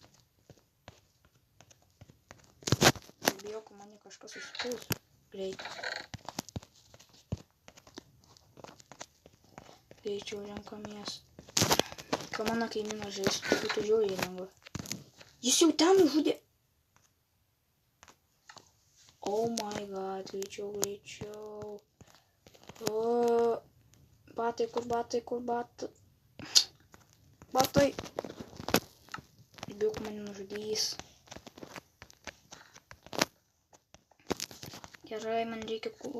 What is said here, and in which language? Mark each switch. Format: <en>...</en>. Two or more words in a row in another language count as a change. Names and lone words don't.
<lt>Bijau, kad mane kažkas užpuls greitai. Greičiau renkamės. Ką mano kaimynas žais, būtų žiauriai lengva. Jis jau ten nužudė.</lt> <en>Oh my god,</en> <lt>greičiau. Batai, kur batai? Batai. Bijau, kad mane nužudys. Gerai, man reikia kūrų.</lt>